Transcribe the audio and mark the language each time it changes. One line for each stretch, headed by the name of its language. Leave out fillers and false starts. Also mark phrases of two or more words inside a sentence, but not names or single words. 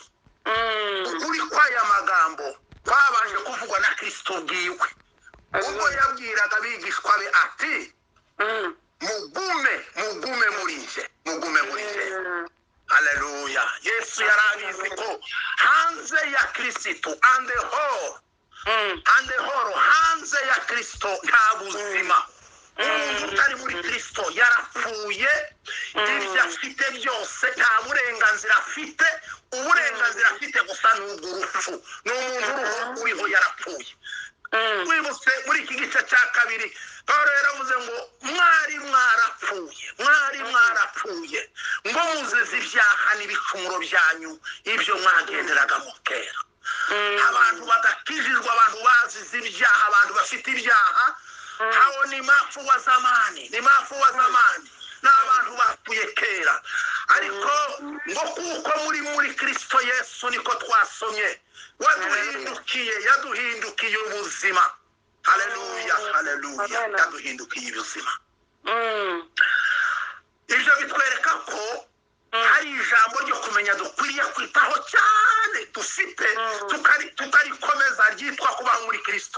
Kinyarwanda: Ukuri kw'aya magambo kwabanje kuvugwa na Kristo ubwiwe ubwo yabwiraga abigishwa be ati mugume muri nje. Haleluya. Yesu yarabizi ko hanze ya Kristo
English: and the whole
Kinyarwanda: hanze ya Kristo nta buzima. Umuntu utari muri Kristo yarapfuye. Ibyo afite byose nta burenganzira afite. Uburenganzira afite gusa n'urupfu. Ni umuntu uriho yarapfuye. Wibutse muri iki gice cya kabiri Pawulo yaravuze ngo mwari mwarapfuye ngo muzize ibyaha n'ibicumuro byanyu ibyo mwagenderaga mu kera. Abantu badakijijwe, abantu bazize ibyaha, abantu bafite ibyaha,
Swahili: hao ni mafu wa zamani
Kinyarwanda: n'abantu bapfuye kera ariko ngo kuko muri Kristo Yesu niko twasomye yaduhindukiye ubuzima. Haleluya, haleluya, yaduhindukiye ubuzima. Ibyo bitwereka ko hari ijambo ryo kumenya dukwiriye kwitaho cyane dufite tukarikomeza ryitwa kubaho muri Kristo.